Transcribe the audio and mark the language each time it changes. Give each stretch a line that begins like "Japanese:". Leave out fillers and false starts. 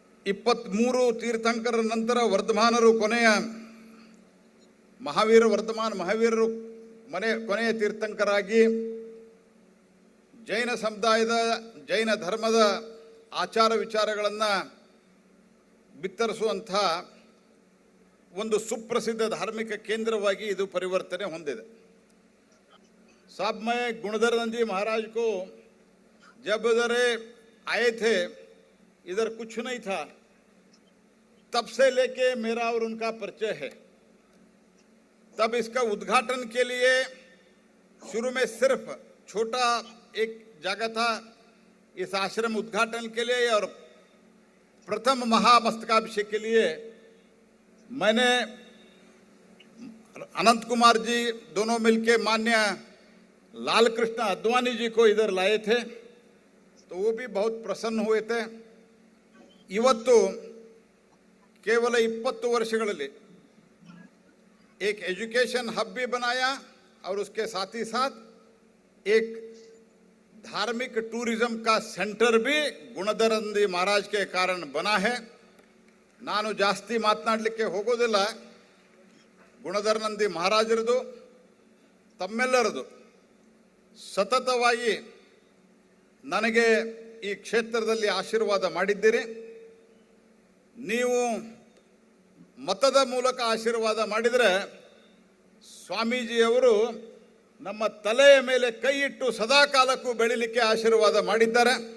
Kannada: 23 ತೀರ್ಥಂಕರರ ನಂತರ ವರ್ಧಮಾನರು ಕೊನೆಯ ಮಹಾವೀರರು ಕೊನೆಯ ತೀರ್ಥಂಕರಾಗಿ ಜೈನ ಸಮುದಾಯದ, ಜೈನ ಧರ್ಮದ ಆಚಾರ ವಿಚಾರಗಳನ್ನು ಬಿತ್ತರಿಸುವಂಥ ಒಂದು ಸುಪ್ರಸಿದ್ಧ ಧಾರ್ಮಿಕ ಕೇಂದ್ರವಾಗಿ ಇದು ಪರಿವರ್ತನೆ ಹೊಂದಿದೆ.
Hindi: साहब, मैं गुणधरानंद जी महाराज को जब इधर आए थे, इधर कुछ नहीं था, तब से लेके मेरा और उनका परिचय है. तब इसका उद्घाटन के लिए शुरू में सिर्फ छोटा एक जगह था इस आश्रम उद्घाटन के लिए, और प्रथम महामस्तकाभिषेक के लिए मैंने अनंत कुमार जी दोनों मिलके मान्य लाल कृष्ण अद्वानी जी को इधर लाए थे, तो वो भी बहुत प्रसन्न हुए थे.
Kannada: ಇವತ್ತು
Hindi: केवल 20
Kannada: ವರ್ಷಗಳಲ್ಲಿ
Hindi: एक एजुकेशन हब भी बनाया और उसके साथ ही साथ एक धार्मिक टूरिज्म का सेंटर भी गुणधरानंदी महाराज के कारण बना है.
Kannada: ನಾನು ಜಾಸ್ತಿ ಮಾತನಾಡಲಿಕ್ಕೆ ಹೋಗೋದಿಲ್ಲ. ಗುಣಧರಾನಂದಿ ಮಹಾರಾಜರದು, ತಮ್ಮೆಲ್ಲರದು ಸತತವಾಗಿ ನನಗೆ ಈ ಕ್ಷೇತ್ರದಲ್ಲಿ ಆಶೀರ್ವಾದ ಮಾಡಿದ್ದೀರಿ. ನೀವು ಮತದ ಮೂಲಕ ಆಶೀರ್ವಾದ ಮಾಡಿದರೆ ಸ್ವಾಮೀಜಿಯವರು ನಮ್ಮ ತಲೆಯ ಮೇಲೆ ಕೈ ಇಟ್ಟು ಸದಾಕಾಲಕ್ಕೂ ಬೆಳಿಲಿಕ್ಕೆ ಆಶೀರ್ವಾದ ಮಾಡಿದ್ದಾರೆ.